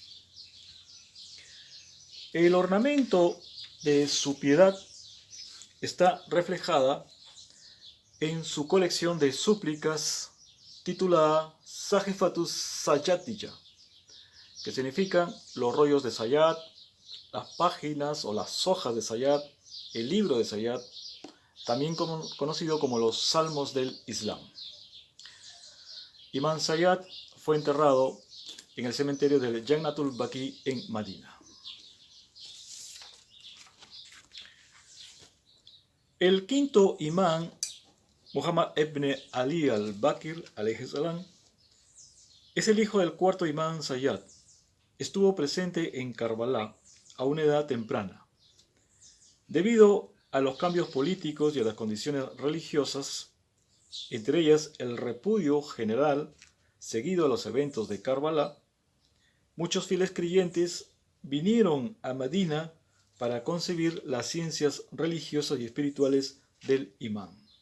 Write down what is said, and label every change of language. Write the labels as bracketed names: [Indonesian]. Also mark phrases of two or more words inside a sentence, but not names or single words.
[Spanish] El ornamento de su piedad está reflejada en su colección de súplicas titulada Sahifatus Sayyadiyya, que significan los rollos de Sayyad, las páginas o las hojas de Sayyad, el libro de Sayyad, también conocido como los Salmos del Islam. Imán Sayyad fue enterrado en el cementerio del Jannatul Baqi en Madina. El quinto imán, Muhammad ibn Ali al-Bakir [Arabic] عليه السلام, [Spanish] es el hijo del cuarto imán Sayyad. Estuvo presente en Karbala a una edad temprana. Debido a los cambios políticos y a las condiciones religiosas, entre ellas el repudio general seguido a los eventos de Karbala, muchos fieles creyentes vinieron a Madina para concebir las ciencias religiosas y espirituales del imán.